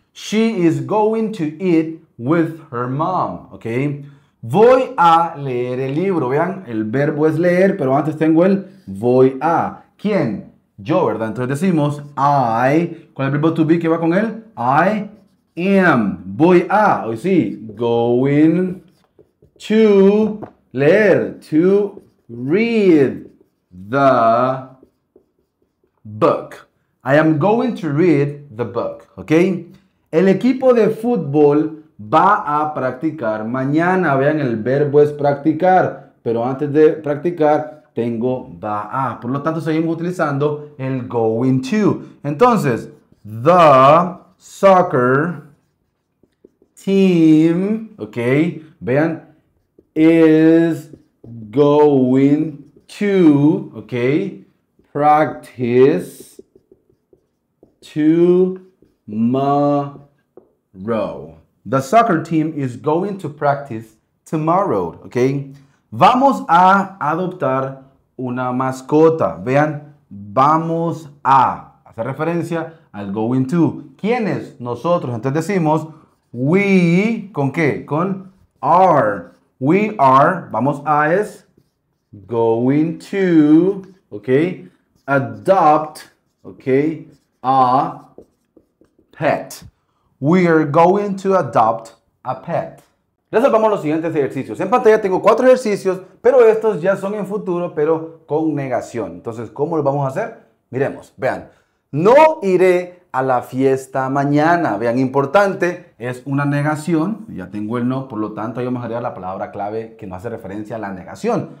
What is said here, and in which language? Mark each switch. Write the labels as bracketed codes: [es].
[en] She is going to eat with her mom, ¿ok? [es] Voy a leer el libro. Vean, el verbo es leer, pero antes tengo el voy a. ¿Quién? Yo, ¿verdad? Entonces decimos I, con el verbo to be que va con él, [en] I am. [es] Voy a, hoy sí, [en] going to leer, to read the book. I am going to read the book, ¿ok? [es] El equipo de fútbol va a practicar mañana. Vean, el verbo es practicar, pero antes de practicar tengo va a. Por lo tanto, seguimos utilizando el going to. [en] Entonces, the soccer team, ok, vean, is going to, ok, practice tomorrow. The soccer team is going to practice tomorrow, ok. [es] Vamos a adoptar una mascota. Vean, vamos a hacer referencia al going to. ¿Quiénes? Nosotros. Entonces decimos we, ¿con qué? [en] Con are. We are, [es] vamos a es [en] going to, ok, adopt, ok, a pet. We are going to adopt a pet. [es] Resolvamos los siguientes ejercicios. En pantalla tengo 4 ejercicios, pero estos ya son en futuro, pero con negación. Entonces, ¿cómo lo vamos a hacer? Miremos, vean. No iré a la fiesta mañana. Vean, importante, es una negación. Ya tengo el no, por lo tanto, yo me agregar la palabra clave que nos hace referencia a la negación.